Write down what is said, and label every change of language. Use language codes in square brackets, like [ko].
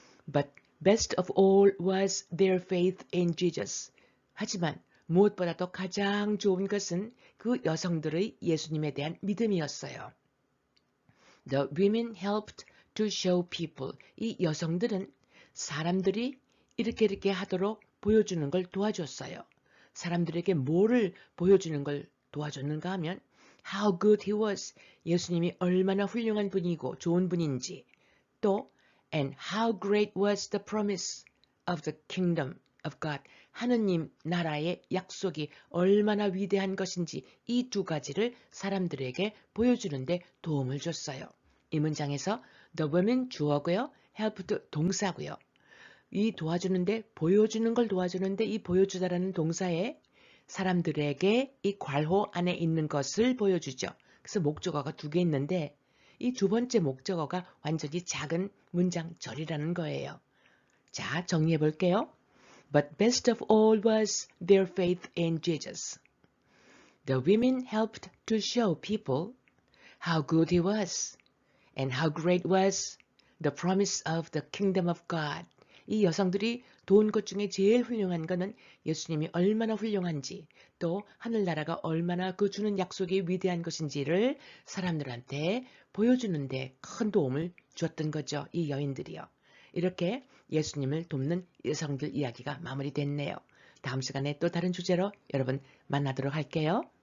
[en] But best of all was their faith in Jesus. [ko] 하지만 무엇보다도 가장 좋은 것은 그 여성들의 예수님에 대한 믿음이었어요. [en] The women helped to show people. [ko] 이 여성들은 사람들이 이렇게 하도록 보여주는 걸 도와줬어요. 사람들에게 뭐를 보여주는 걸 도와줬는가 하면 [en] how good he was. [ko] 예수님이 얼마나 훌륭한 분이고 좋은 분인지. [en] 또 and how great was the promise of the kingdom of God. [ko] 하느님 나라의 약속이 얼마나 위대한 것인지 이 2가지를 사람들에게 보여주는데 도움을 줬어요. 이 문장에서 the women 주어고요. helped 동사고요. 이 도와주는데 보여주는 걸 도와주는데 이 보여주다라는 동사에 사람들에게 이 괄호 안에 있는 것을 보여주죠. 그래서 목적어가 2개 있는데 이 2번째 목적어가 완전히 작은 문장절이라는 거예요. 자, 정리해 볼게요. [en] But best of all was their faith in Jesus. The women helped to show people how good he was and how great was the promise of the kingdom of God. [ko] 이 여성들이 도운 것 중에 제일 훌륭한 것은 예수님이 얼마나 훌륭한지, 또 하늘나라가 얼마나 그 주는 약속이 위대한 것인지를 사람들한테 보여주는 데 큰 도움을 주었던 거죠. 이 여인들이요. 이렇게 예수님을 돕는 여성들 이야기가 마무리됐네요. 다음 시간에 또 다른 주제로 여러분 만나도록 할게요.